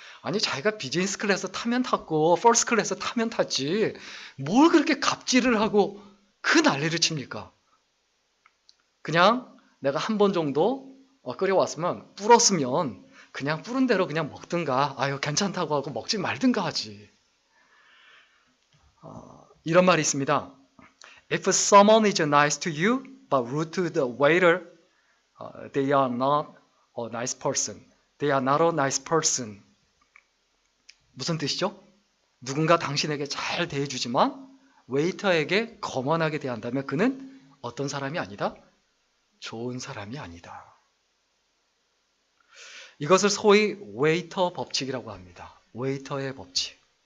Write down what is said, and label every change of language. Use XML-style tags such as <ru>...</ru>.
<ko>아니, 자기가 비즈니스 클래스 타면 탔고 퍼스트 클래스 타면 탔지 뭘 그렇게 갑질을 하고 그 난리를 칩니까? 그냥 내가 한 번 정도 끓여왔으면 불었으면 그냥 불은 대로 그냥 먹든가, 아유 괜찮다고 하고 먹지 말든가 하지. 이런 말이 있습니다.</ko> <en>If someone is nice to you but rude to the waiter, they are not a nice person. They are not a nice person.</en> <ko>무슨 뜻이죠? 누군가 당신에게 잘 대해주지만 웨이터에게 거만하게 대한다면 그는 어떤 사람이 아니다? 좋은 사람이 아니다. 이것을 소위 웨이터 법칙이라고 합니다. 웨이터의 법칙.</ko>